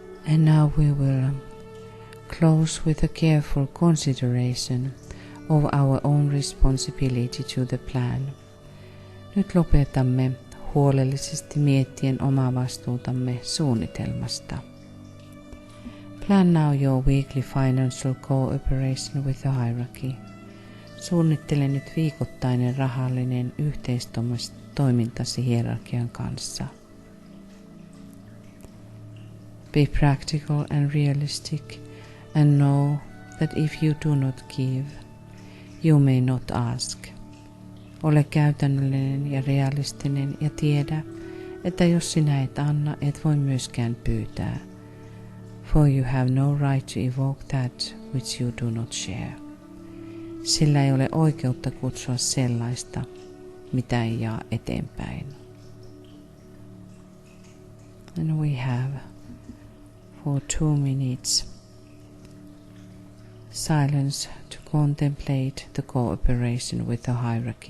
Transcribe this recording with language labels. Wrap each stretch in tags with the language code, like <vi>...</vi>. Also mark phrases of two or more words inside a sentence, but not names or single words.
<en>And now we will close with a careful consideration of our own responsibility to the plan.</en> <fi>Nyt lopetamme huolellisesti miettien omaa vastuutamme suunnitelmasta.</fi> <en>Plan now your weekly financial cooperation with the hierarchy.</en> <fi>Suunnittele nyt viikoittainen rahallinen yhteistoimintasi hierarkian kanssa.</fi> <en>Be practical and realistic and know that if you do not give, you may not ask.</en> <fi>Ole käytännöllinen ja realistinen ja tiedä, että jos sinä et anna, et voi myöskään pyytää.</fi> <en>For you have no right to evoke that which you do not share.</en> <fi>Sillä ei ole oikeutta kutsua sellaista, mitä ei jaa eteenpäin.</fi> <en>And we have for 2 minutes silence to contemplate the cooperation with the hierarchy.</en>